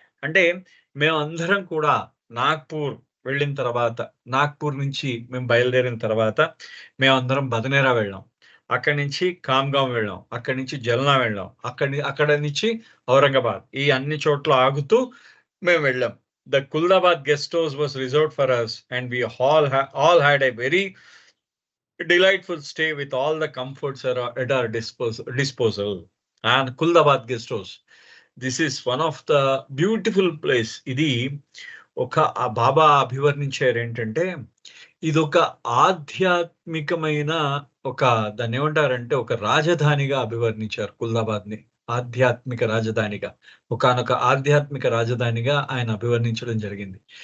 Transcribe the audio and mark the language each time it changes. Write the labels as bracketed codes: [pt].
[te] అంటే మేమందరం కూడా నాగ్పూర్ వెళ్ళిన తర్వాత, నాగ్పూర్ నుంచి మేము బయలుదేరిన తర్వాత మేమందరం బదనేరా వెళ్ళాం, అక్కడి నుంచి కామ్గావ్ వెళ్ళాం, అక్కడి నుంచి జల్నా వెళ్ళాం, అక్కడ నుంచి ఔరంగాబాద్, ఈ అన్ని చోట్ల ఆగుతూ మేము వెళ్ళాం. [en] The Kuldabad guest house was reserved for us, and we all had a very delightful stay with all the comforts at our disposal. And Kuldabad guest house, this is one of the beautiful place. [te] ఇది ఒక బాబా అభివర్ణించారు ఏంటంటే, ఇదొక ఆధ్యాత్మికమైన దాన్ని ఏమంటారంటే ఒక రాజధానిగా అభివర్ణించారు కుల్దాబాద్ ని. ఆధ్యాత్మిక రాజధానిగా, ఒకానొక ఆధ్యాత్మిక రాజధానిగా ఆయన అభివర్ణించడం జరిగింది.